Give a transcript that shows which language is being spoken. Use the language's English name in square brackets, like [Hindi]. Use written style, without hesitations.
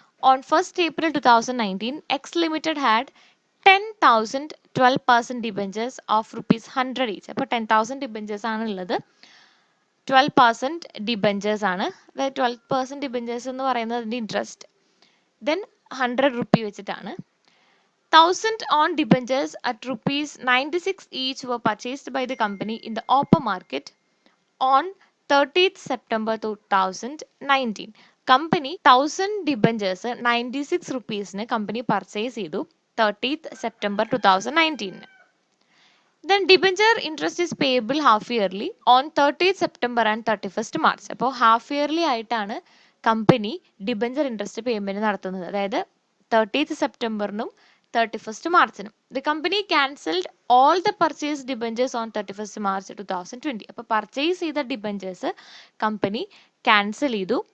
[English] On 1st April 2019 X limited had 10,000 12% debentures of ₹100 each. [Malayalam] അപ്പോൾ 10,000 debentures ആണ് ഉള്ളത്, 12% debentures ആണ്. അതായത് 12% ഡിബഞ്ചേഴ്സ് എന്ന് പറയുന്നത് അതിൻ്റെ ഇൻട്രസ്റ്റ്. ദെൻ 100 റുപ്പി വെച്ചിട്ടാണ്. [English] 1,000 on debentures at ₹96 each were purchased by the company in the open market on 30th September 2019. [Malayalam] Company 1000 debentures 96 റുപ്പീസിന് company purchase ചെയ്തു 30th September 2019. [English] Then debenture interest is payable half yearly on 30th September and 31st March. [Malayalam] അപ്പോൾ half yearly ആയിട്ടാണ് company debenture interest payment നടത്തുന്നത്. അതായത് 30th സെപ്റ്റംബറിനും 31st മാർച്ചിനും. [English] The company cancelled all the purchase debentures on 31st March 2020. [Malayalam] അപ്പോൾ purchase ചെയ്ത debentures company cancel ചെയ്തു.